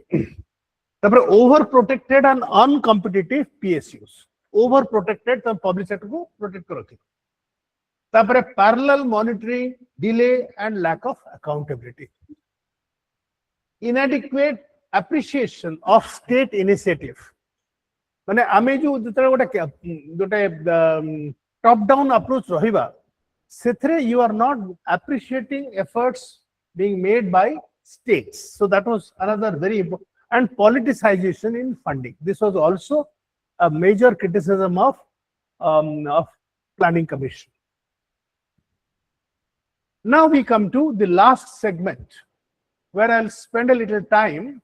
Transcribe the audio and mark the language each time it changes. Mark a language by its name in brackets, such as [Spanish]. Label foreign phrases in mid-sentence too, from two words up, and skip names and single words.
[English] Overprotected and uncompetitive PSUs. Overprotected, the public sector [Hindi] ko protect karo. [English] Parallel monitoring, delay and lack of accountability. Inadequate appreciation of state initiative. [Odia] ମାନେ ଆମେ ଯୋ ଗୋଟେ [English] top down approach [Odia] ରହିବା ସେଥିରେ [English] you are not appreciating efforts being made by states. So that was another very important, and politicization in funding. This was also a major criticism of Planning Commission. Now we come to the last segment where I'll spend a little time.